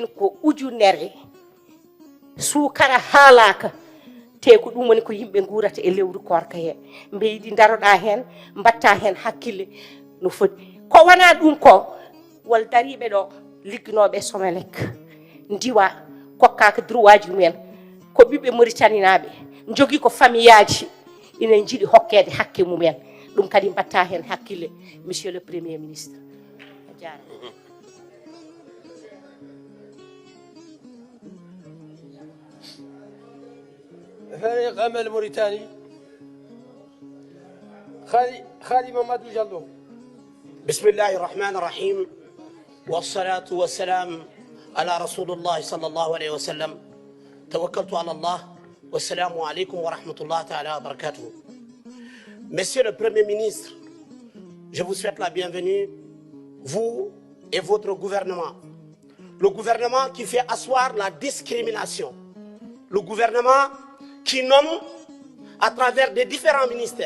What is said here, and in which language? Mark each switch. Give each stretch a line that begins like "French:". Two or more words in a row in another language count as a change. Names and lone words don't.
Fula: ko ujunere suukara haalaka te ko ɗum woni ko yimɓe guurata e lewru korka he mbeydi daroɗa hen mbatta hen hakkille no foti ko wona ɗum ko wol dariɓe ɗo ligginoɓe Somelec ndiwa kokkaka droit ji mumen ko ɓiɓɓe Mauritanie jogui ko famiyaji ina jiiɗi hokkede hakke mumen ɗum kadi mbatta hen hakkille
French: monsieur le premier ministre
Arabic: فريق أمل موريتاني خالي ممدو جلو. بسم الله الرحمن الرحيم والصلاة والسلام على رسول الله صلى الله عليه وسلم. توكلت على الله والسلام عليكم ورحمة الله تعالى وبركاته.
French: Monsieur le Premier ministre, je vous souhaite la bienvenue, vous et votre gouvernement. Le gouvernement qui fait asseoir la discrimination. Le gouvernement qui nomme à travers des différents ministères.